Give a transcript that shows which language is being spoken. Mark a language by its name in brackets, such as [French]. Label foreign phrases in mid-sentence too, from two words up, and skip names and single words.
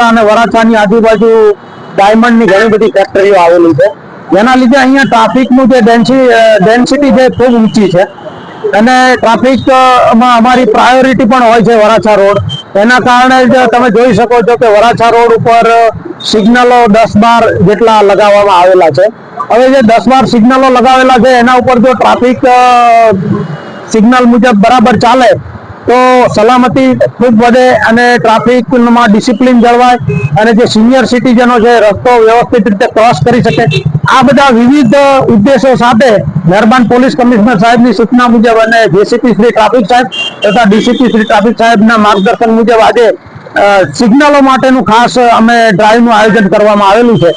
[Gujarati] અને વરાછાની આજુબાજુ ડાયમંડ ની ઘણી બધી ફેક્ટરીઓ આવેલી છે, જેના લીધે અહીંયા ટ્રાફિકનું જે ડેન્સિટી છે ખૂબ ઊંચી છે અને ટ્રાફિકમાં અમારી પ્રાયોરિટી પણ હોય છે વરાછા રોડ। એના કારણે જ તમે જોઈ શકો છો કે વરાછા રોડ ઉપર સિગ્નલો 10-12 જેટલા લગાવવામાં આવેલા છે। હવે જે 10-12 સિગ્નલો લગાવેલા છે એના ઉપર જો ટ્રાફિક સિગ્નલ મુજબ બરાબર ચાલે તો સલામતી ખૂબ બઢે અને ટ્રાફિકમાં ડિસિપ્લિન જળવાય અને જે સિનિયર સિટીઝનો છે રસ્તો વ્યવસ્થિત રીતે ક્રોસ કરી શકે। આ બધા વિવિધ ઉદ્દેશો સાથે મહેરબાન પોલીસ કમિશનર સાહેબની સૂચના મુજબ અને જેસીપી શ્રી ટ્રાફિક સાહેબ તથા ડીસીપી શ્રી ટ્રાફિક સાહેબના માર્ગદર્શન મુજબ આજે સિગ્નલો માટેનું ખાસ અમે ડ્રાઈવનું આયોજન કરવામાં આવેલું છે।